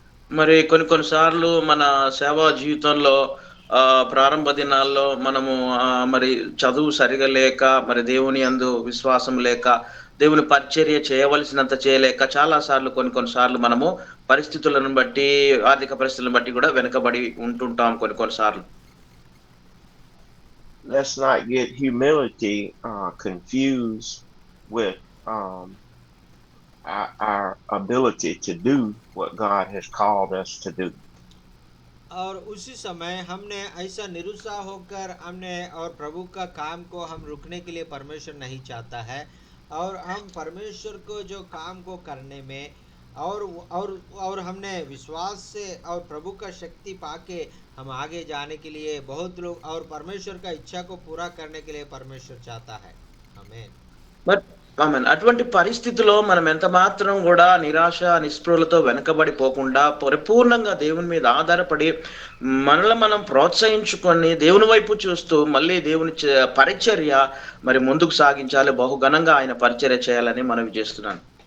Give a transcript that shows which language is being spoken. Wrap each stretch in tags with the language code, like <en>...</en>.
<te>మరి కొన్నిసార్లు మన సేవా జీవితంలో ప్రారంభ దినాల్లో మనము మరి చదువు సరిగా లేక, మరి దేవుని యందు విశ్వాసం లేక, దేవుని పరిచర్య చేయవలసినంత చేయలేక చాలా సార్లు కొన్నిసార్లు మనము పరిస్థితులను బట్టి, ఆర్థిక పరిస్థితులను బట్టి కూడా వెనుకబడి ఉంటుంటాం కొన్నిసార్లు.</te> <en>Let's not get humility confused with our ability to do what God has called us to do.</en> <hi>और उसी समय हमने ऐसा निरुत्साह होकर हमने और प्रभु का काम को हम रुकने के लिए परमेश्वर नहीं चाहता है, और हम परमेश्वर को जो काम को करने में और और हमने विश्वास से और प्रभु का शक्ति पाके हम आगे जाने के लिए बहुत लोग और परमेश्वर का इच्छा को पूरा करने के लिए परमेश्वर चाहता है। आमीन।</hi> <te>మరి ఆమెన్. అటువంటి పరిస్థితిలో మనం ఎంత మాత్రం కూడా నిరాశ నిస్పృహలతో వెనకబడిపోకుండా పరిపూర్ణంగా దేవుని మీద ఆధారపడి మనల్ని మనం ప్రోత్సహించుకొని దేవుని వైపు చూస్తూ మళ్ళీ దేవుని పరిచర్య మరి ముందుకు సాగించాలి, బహుఘనంగా ఆయన పరిచర్య చేయాలని మనవి చేస్తున్నాను.</te>